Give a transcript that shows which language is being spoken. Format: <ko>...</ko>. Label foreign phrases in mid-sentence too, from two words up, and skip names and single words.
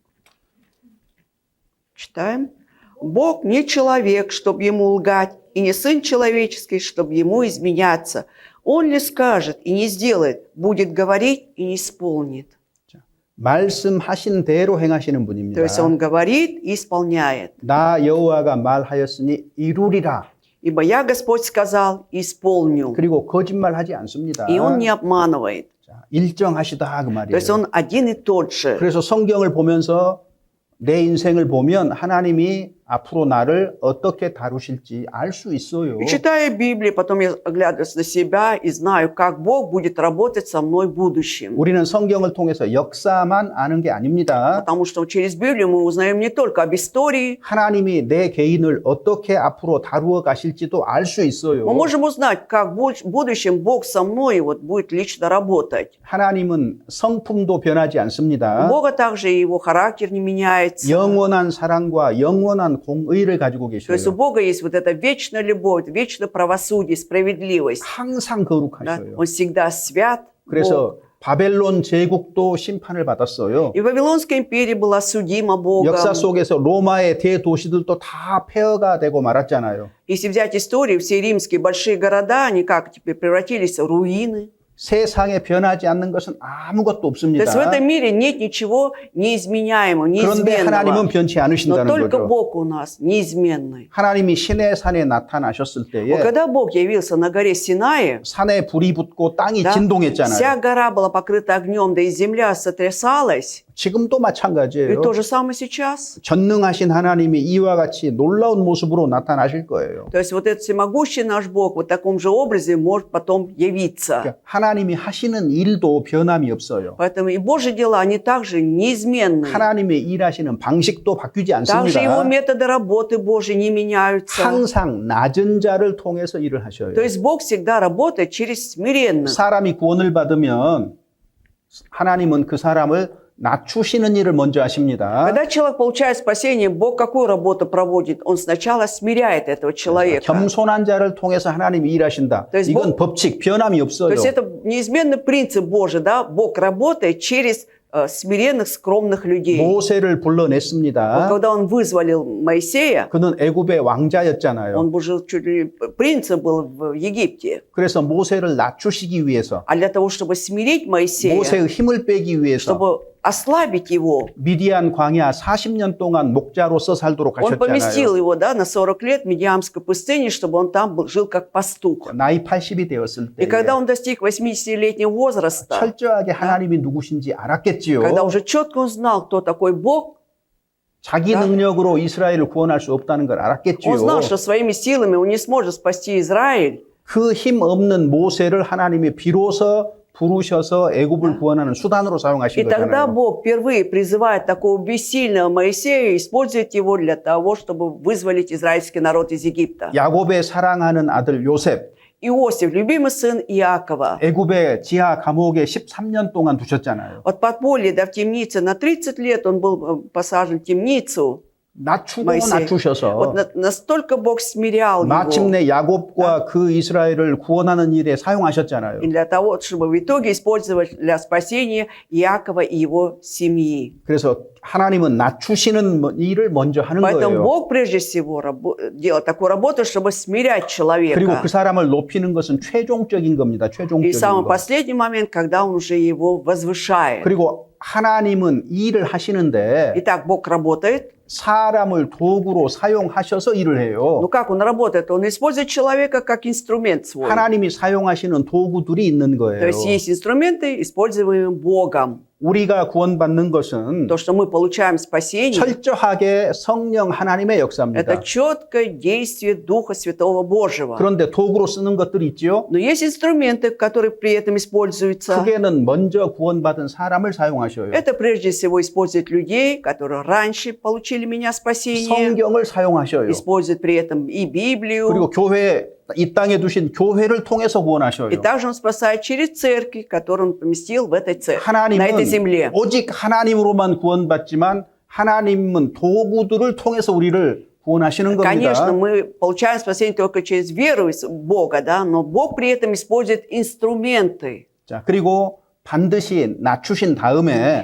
<ru>Читаем. «Бог не человек, чтобы ему лгать, и не сын человеческий, чтобы ему изменяться. Он ли скажет и не сделает, будет говорить и не исполнит».</ru> <ko>말씀하신 대로 행하시는</ko> <ru>То</ru> <ko>분입니다.</ko> <ru>есть он говорит и исполняет.</ru> <ko>나 여호와가 말하였으니 이루리라.</ko> <ru>«Ибо я, Господь, сказал, исполню».</ru> <ko>그리고 거짓말하지 않습니다.</ko> <ru>И он не обманывает.</ru> <ko>자, 일정하시다 그</ko> <ru>То есть</ru> <ko>말이에요.</ko> <ru>он один и тот же.</ru> <ko>그래서 성경을 보면서 내 인생을 보면 하나님이 앞으로 나를 어떻게 다루실지 알 수 있어요.</ko> <ru>И читая Библию, потом я оглядываюсь на себя и знаю, как Бог будет работать со мной в будущем.</ru> <ko>우리는 성경을 통해서 역사만 아는 게 아닙니다.</ko> <ru>Потому что через Библию мы узнаем не только об истории,</ru> <ko>하나님이 내 개인을 어떻게 앞으로 다루어 가실지도 알 수 있어요.</ko> <ru>мы можем узнать, как в будущем Бог со мной вот будет лично работать.</ru> <ko>하나님은 성품도 변하지</ko> <ru>У</ru> <ko>않습니다.</ko> <ru>Бога также и его характер не меняется.</ru> <ko>영원한 사랑과 영원한 공의를 가지고</ko> <ru>То есть у</ru> <ko>계셔요.</ko> <ru>Бога есть вот эта вечная любовь, вечное правосудие, справедливость.</ru> <ko>항상</ko> <ru>Да?</ru> <ko>거룩하셔요.</ko> <ru>Он всегда свят. Бог.</ru> <ko>그래서 바벨론 제국도 심판을 받았어요.</ko> <ru>И Вавилонская империя была судима Богом.</ru> <ko>역사 속에서 로마의 대도시들도 다 폐허가 되고 말았잖아요.</ko> <ru>Если взять историю, все римские большие города, они как теперь превратились в руины.</ru> <ko>세상에 변하지 않는 것은 아무것도</ko> <ru>То</ru> <ko>없습니다.</ko> <ru>есть в этом мире нет ничего неизменяемого,</ru> <ko>그런데 하나님은</ko> <ru>неизменного.</ru> <ko>변치</ko> <ru>Но</ru> <ko>않으신다는</ko> <ru>только</ru> <ko>거죠.</ko> <ru>Бог у нас неизменный.</ru> <ko>하나님이 시내 산에 나타나셨을</ko> <ru>Вот</ru> <ko>때에</ko> <ru>когда Бог явился на горе Синае,</ru> <ko>산에 불이 붙고 땅이</ko> <ru>да, вся</ru> <ko>진동했잖아요.</ko> <ru>гора была покрыта огнем, да и земля сотрясалась.</ru> <ko>지금도</ko> <ru>И</ru> <ko>마찬가지예요.</ko> <ru>то же самое сейчас.</ru> <ko>전능하신 하나님이 이와 같이 놀라운 모습으로 나타나실 거예요.</ko> <ru>То есть вот этот всемогущий наш Бог вот в таком же образе может потом явиться.</ru> <ko>그러니까 하나님이 하시는 일도 변함이 없어요.</ko> <ru>Поэтому и Божьи дела, они также неизменны.</ru> <ko>하나님의 일하시는 방식도 바뀌지</ko> <ru>Также его</ru> <ko>않습니다.</ko> <ru>методы работы Божьей не меняются.</ru> <ko>항상 낮은 자를 통해서 일을 하셔요.</ko> <ru>То есть Бог всегда работает через смиренных.</ru> <ko>사람이 구원을 받으면 하나님은 그 사람을 낮추시는 일을 먼저 하십니다.</ko> <ru>Когда человек получает спасение, Бог какую работу проводит? Он сначала смиряет этого человека.</ru> <ko>겸손한 자를 통해서 하나님이 일하신다.</ko> <ru>То есть</ru> <ko>이건 법칙, 변함이</ko> <ru>То</ru> <ko>없어요.</ko> <ru>есть это неизменный принцип Божий, да? Бог работает через смиренных, скромных людей.</ru> <ko>모세를</ko> <ru>Вот</ru> <ko>불러냈습니다.</ko> <ru>когда он вызволил Моисея,</ru> <ko>그는 애굽의 왕자였잖아요.</ko> <ru>он жил чуть ли принцем был в Египте.</ru> <ko>그래서 모세를 낮추시기 위해서,</ko> <ru>А для того, чтобы смирить Моисея,</ru> <ko>모세의 힘을 빼기 위해서</ko> <ru>чтобы ослабить его,</ru> <ko>미디안 광야 40년 동안 목자로서 살도록</ko> <ru>он поместил</ru> <ko>하셨잖아요.</ko> <ru>его, да, на 40 лет в Медиамской пустыне, чтобы он там жил как пастух.</ru> <ko>나이 80이 되었을</ko> <ru>И</ru> <ko>때</ko> <ru>когда он достиг 80-летнего возраста,</ru> <ko>철저하게 하나님이 누구신지 알았겠지요.</ko> <ru>когда уже четко он знал, кто такой Бог,</ru> <ko>자기 능력으로 이스라엘을 구원할 수 없다는 걸 알았겠지요.</ko> <ru>он знал, что своими силами он не сможет спасти Израиль.</ru> <ko>그 힘 없는 모세를 하나님이 비로소 부르셔서 애굽을 구원하는 수단으로</ko> <ru>И</ru> <ko>사용하신</ko> <ru>тогда</ru> <ko>거잖아요.</ko> <ru>Бог впервые призывает такого бессильного Моисея, использует его для того, чтобы вызволить израильский народ из Египта.</ru> <ko>야곱의 사랑하는 아들 요셉,</ko> <ru>Иосиф, любимый сын Иакова,</ru> <ko>애굽의 지하 감옥에 13년 동안 두셨잖아요.</ko> <ru>от подполья до в темнице на 30 лет он был посажен в темницу.</ru> <ko>낮추고 모이세. 낮추셔서</ko> <ru>Вот настолько Бог смирял его.</ru> <ko>마침내 야곱과 그 이스라엘을 구원하는 일에 사용하셨잖아요.</ko> <ru>И для того, чтобы в итоге использовать для спасения Иакова и его семьи.</ru> <ko>그래서 하나님은 낮추시는 일을 먼저 하는</ko> <ru>Поэтому</ru> <ko>거예요.</ko> <ru>Бог прежде всего делает такую работу, чтобы смирять</ru> <ko>그리고</ko> <ru>человека.</ru> <ko>그 사람을 높이는 것은 최종적인 겁니다.</ko> <ru>И</ru> <ko>최종적인</ko> <ru>самый</ru> <ko>거.</ko> <ru>последний момент, когда он уже его возвышает.</ru> <ko>그리고 하나님은 일을 하시는데</ko> <ru>Итак, Бог работает.</ru> <ko>사람을 도구로 사용하셔서 일을 해요.</ko> <ru>Но как он работает? Он использует человека как инструмент свой.</ru> <ko>하나님이 사용하시는 도구들이 있는</ko> <ru>То</ru> <ko>거예요.</ko> <ru>есть есть инструменты, используемые Богом.</ru> <ko>우리가 구원받는 것은</ko> <ru>То, что мы получаем спасение,</ru> <ko>철저하게 성령 하나님의 역사입니다.</ko> <ru>это четкое действие Духа Святого Божьего.</ru> <ko>그런데 도구로 쓰는 것들이 있지요.</ko> <ru>Но есть инструменты, которые при этом используются.</ru> <ko>크게는 먼저 구원받은 사람을 사용하셔요.</ko> <ru>Это прежде всего использует людей, которые раньше получили меня спасение.</ru> <ko>성경을 사용하셔요.</ko> <ru>Использует при этом и Библию.</ru> <ko>그리고 교회, 이 땅에 두신 교회를 통해서 구원하셔요.</ko> <ru>И также Он спасает через церкви, которые Он поместил в этой церкви, на этой</ru> <ko>하나님은</ko> <ru>земле.</ru> <ko>오직 하나님으로만 구원받지만 하나님은 도구들을 통해서 우리를 구원하시는</ko> <ru>Конечно,</ru> <ko>겁니다.</ko> <ru>мы получаем спасение только через веру в Бога, да, но Бог при этом использует инструменты.</ru> <ko>자, 그리고 반드시 낮추신 다음에</ko>